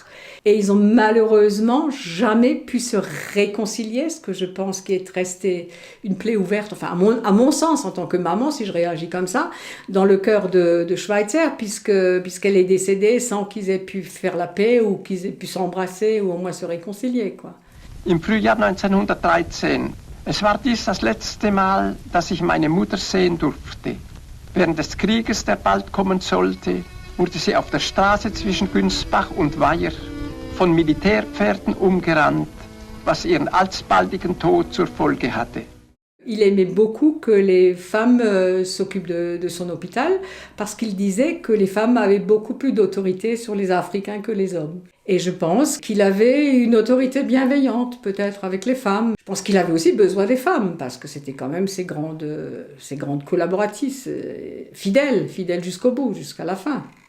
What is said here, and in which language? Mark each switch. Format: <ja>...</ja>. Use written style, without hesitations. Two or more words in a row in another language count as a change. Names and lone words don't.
<fr>Et ils ont malheureusement jamais pu se réconcilier, ce que je pense qui est resté une plaie ouverte, enfin à mon sens en tant que maman, si je réagis comme ça, dans le cœur de Schweitzer, puisqu'elle est décédée sans qu'ils aient pu faire la paix ou qu'ils aient pu s'embrasser ou au moins se réconcilier, quoi.</fr> <de>Im Frühjahr 1913. Es war dies das letzte Mal, dass ich meine Mutter sehen durfte. Während des Krieges, der bald kommen sollte, wurde sie auf der Straße zwischen Günsbach und Weiher von Militärpferden umgerannt, was ihren alsbaldigen Tod zur Folge hatte.</de> <fr>Il aimait beaucoup que les femmes s'occupent de son hôpital parce qu'il disait que les femmes avaient beaucoup plus d'autorité sur les Africains que les hommes. Et je pense qu'il avait une autorité bienveillante peut-être avec les femmes. Je pense qu'il avait aussi besoin des femmes parce que c'était quand même ses grandes collaboratrices, fidèles jusqu'au bout, jusqu'à la fin.</fr>